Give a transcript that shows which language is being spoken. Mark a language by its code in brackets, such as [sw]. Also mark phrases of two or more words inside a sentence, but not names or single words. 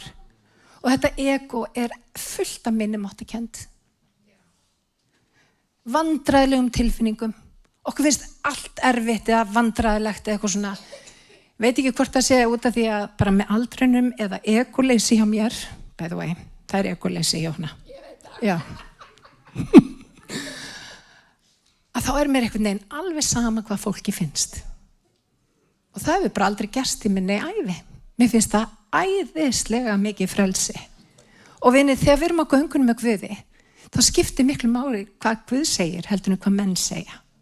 [is] Og þetta ego fullt af minnumáttukennd. Vandræðilegum tilfinningum. Okkur finnst allt erfitt eða vandræðilegt eða eitthvað svona. Veit ekki hvort það sé út af því að bara með aldrinum eða egoleysi hjá mér, [en] by the way, [is] það egoleysi hjá hana. Já. Að þá mér einhvern veginn alveg sama hvað fólki finnst. Og það hefur bara aldrei gerst í minni ævi. Mér finnst það æðislega mikið frelsi. Og vinir, þegar við erum á göngunum með Guði, þá skiptir miklu máli hvað Guð segir heldur en hvað menn segja.